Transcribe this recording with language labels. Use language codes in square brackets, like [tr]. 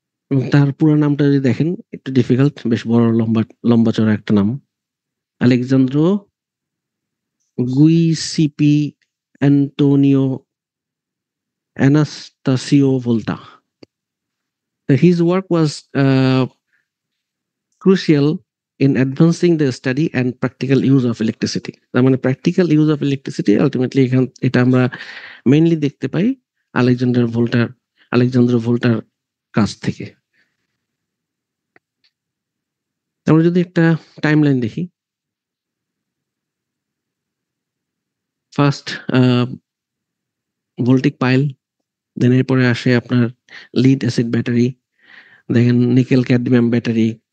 [bn] এবং তার পুরা নামটা যদি দেখেন একটু ডিফিকাল্ট, বেশ বড় লম্বা চড়া একটা নাম। Alex Sandro গুইসিপি Antonio অ্যানাস্তাসিও ভোল্টা। [en] His work was crucial in advancing the study and practical use of electricity. [bn] তার মানে [en] practical use of electricity [bn] ultimately এটা আমরা মেইনলি দেখতে পাই আলেকজান্ডার ভোল্টার কাছ থেকে। আমরা যদি একটা টাইমলাইন দেখি, ফার্স্ট আ ভোল্টিক পাইল, দেন এরপরে আসে আপনার লিড অ্যাসিড ব্যাটারি, দেখেন নিকেল ক্যাডমিয়াম ব্যাটারি,